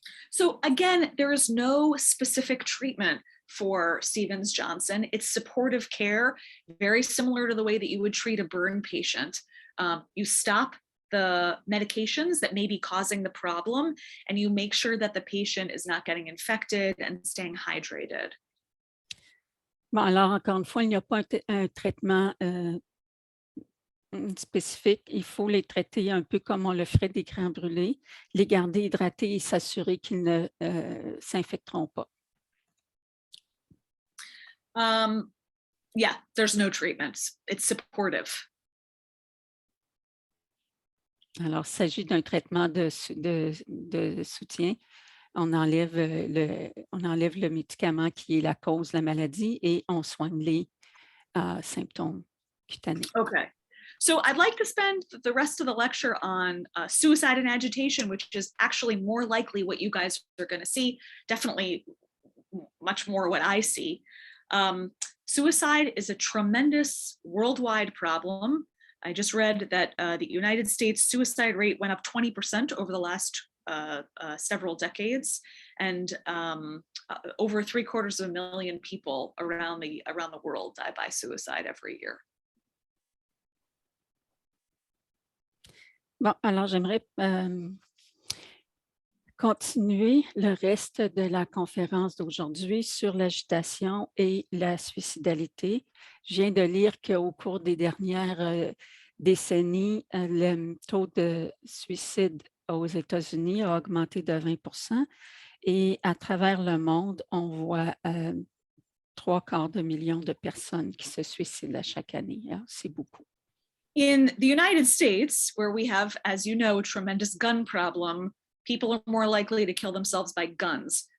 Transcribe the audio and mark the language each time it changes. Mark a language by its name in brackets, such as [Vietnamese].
[English] So again, there is no specific treatment for Stevens-Johnson. It's supportive care, very similar to the way that you would treat a burn patient. You stop the medications that may be causing the problem, and you make sure that the patient is not getting infected and staying hydrated. [French] Bon, alors, encore une fois, il n'y a pas un traitement spécifique. Il faut les traiter un peu comme on le ferait des grains brûlés, les garder hydratés et s'assurer qu'ils ne s'infecteront pas. [English] Yeah, there's no treatment. It's supportive. [French] Alors, il s'agit d'un traitement de soutien. On enlève le médicament qui est la cause de la maladie et on soigne les symptômes cutanés. Okay. [English] So I'd like to spend the rest of the lecture on suicide and agitation, which is actually more likely what you guys are going to see, definitely much more what I see. Suicide is a tremendous worldwide problem. I just read that the United States suicide rate went up 20% over the last several decades, and over 750,000 people around the world die by suicide every year. [French] Bon, alors j'aimerais continuer le reste de la conférence d'aujourd'hui sur l'agitation et la suicidalité. Je viens de lire qu'au cours des dernières décennies, le taux de suicide aux États-Unis a augmenté de 20 et à travers le monde, on voit 3/4 million de personnes qui se suicident à chaque année. Hein? C'est beaucoup. [English] In the United States, where we have, as you know, a tremendous gun problem, people are more likely to kill themselves by guns.